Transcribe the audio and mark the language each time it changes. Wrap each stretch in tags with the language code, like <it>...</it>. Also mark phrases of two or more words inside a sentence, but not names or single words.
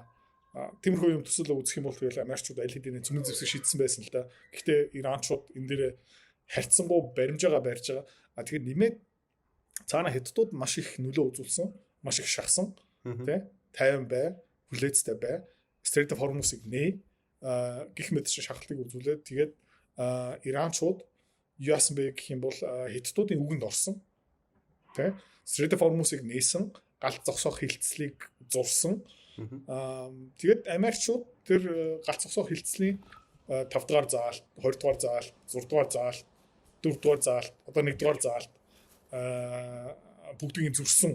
<mn>Тиймэрхүү юм төсөөлө үзэх юм бол тэгэл Америкчууд аль хэдийн цөмөн зэвсэг шийдсэн байсан л да. Гэхдээ Иранчууд энэ дээр харьцангуй баримжаагаа барьж байгаа. Тэгээд нэмээд цаана хэдтүүд маш их нөлөө үзүүлсэн, маш их шахсан, 50 бай, хүлээцтэй бай. Strait of Hormuz-ыг гих мэт шахалтыг үзүүлээд тэгээд Иранчууд юу яасан бэ гэх юм бол Хятадуудын үгэнд орсон. Тэ? Strait of Hormuz-ыг нээсэн, галт зогсоох хилцлийг зурсан. Тэгээд Америкчууд тэр галт зогсоох хилцлийн 5 дугаар заалт, 20 дугаар заалт, 6 дугаар заалт, 4 дугаар заалт, одоо 1 дугаар заалт бүгдийг зурсан.</mn>